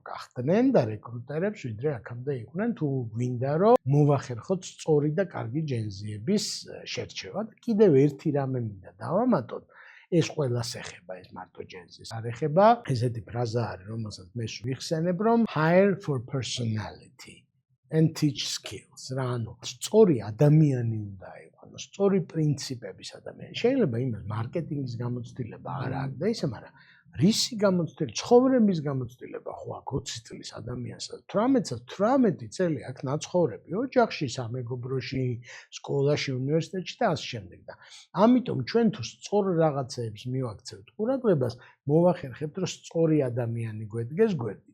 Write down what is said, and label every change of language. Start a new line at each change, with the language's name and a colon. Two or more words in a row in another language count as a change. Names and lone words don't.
Georgian: გახდნენ და რეკრუტერებს ვიდრე აქამდე იყვნენ თუ გვინდა რომ მოვახერხოთ სწორი და კარგი ჯენზიების შერჩევა და კიდევ ერთი რამე მინდა დავამატოთ ეს ყველას ეხება ეს მარტო ჯენზის არ ეხება ესეთი ფრაზა არის რომელსაც მე ვიხსენებ რომ
English: hire for personality and teach skills
Georgian: რა ანუ სწორი ადამიანი უნდა იყოს სწორი პრინციპების ადამიანი შეიძლება იმას მარკეტინგის გამოცდილება არ აქვს და ისე მაგრამ რისი გამოცდილება, ცხოვრების გამოცდილება ხო აქვს 20 წლის ადამიანსაც, 18 წელი აქვს ნაცხოვრები, ოჯახში, სამეგობროში, სკოლაში, უნივერსიტეტში და ასე შემდეგ და ამიტომ ჩვენ თუ სწორ რაღაცებს მივაქცევთ ყურადღებას, მოვახერხებთ, რომ სწორი ადამიანი გვედგეს გვერდით.